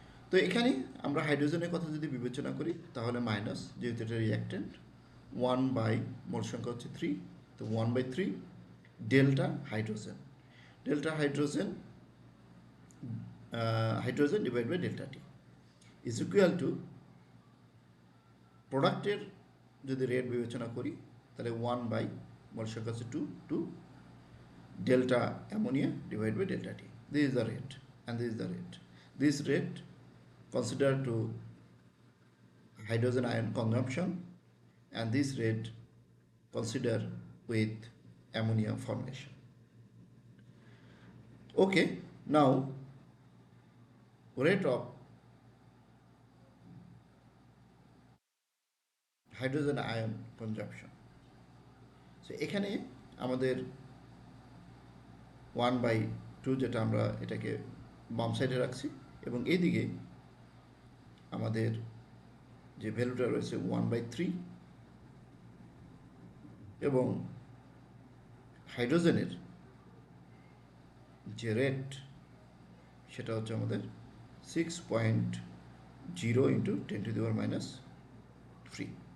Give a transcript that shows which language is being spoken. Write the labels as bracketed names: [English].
[Bangla] তো এখানে আমরা হাইড্রোজেনের কথা যদি বিবেচনা করি তাহলে মাইনাস, যেহেতু এটা রিয়াক্টেন্ট, 1/, মোল সংখ্যা হচ্ছে 3, তো 1/3 delta hydrogen, hydrogen divide by delta T is equal to প্রোডাক্টের যদি রেট বিবেচনা করি তাহলে 1/, মোল সংখ্যা হচ্ছে 2 delta ammonia divide by delta T. [English] This is the rate and this is the rate. This rate consider to hydrogen ion consumption and this rate consider with ammonia formation. Okay, now rate of hydrogen ion consumption. [Bangla] So এখানে আমাদের 1/2, যেটা আমরা এটাকে বাম সাইডে রাখছি, এবং এইদিকে আমাদের যে ভ্যালুটা রয়েছে 1/3, এবং হাইড্রোজেনের যে রেট সেটা হচ্ছে আমাদের 6.0 ইন্টু 10⁻³